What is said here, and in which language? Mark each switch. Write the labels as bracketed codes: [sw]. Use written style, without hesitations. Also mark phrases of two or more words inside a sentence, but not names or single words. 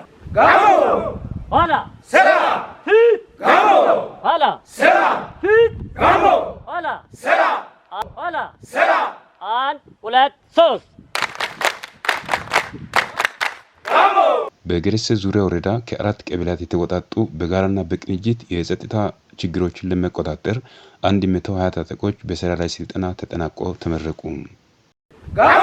[am] Gamo! Hola! Sera! Hit! Gamo! Hola! Sera! Hit! Gamo! Hola! Sera! Hola! Sera! አንድ ሁለት ሶስት! በገረሴ ዙሪያ ወረዳ ከአራት ቀበሌያት የተወጣጡ በጋራና በቅንጅት የጸጥታ ችግሮችን ለመቆጣጠር 120 ታጣቂዎች በስራ ላይ ስልጠና ተጠናቆ ተመረቁ። ጋሞ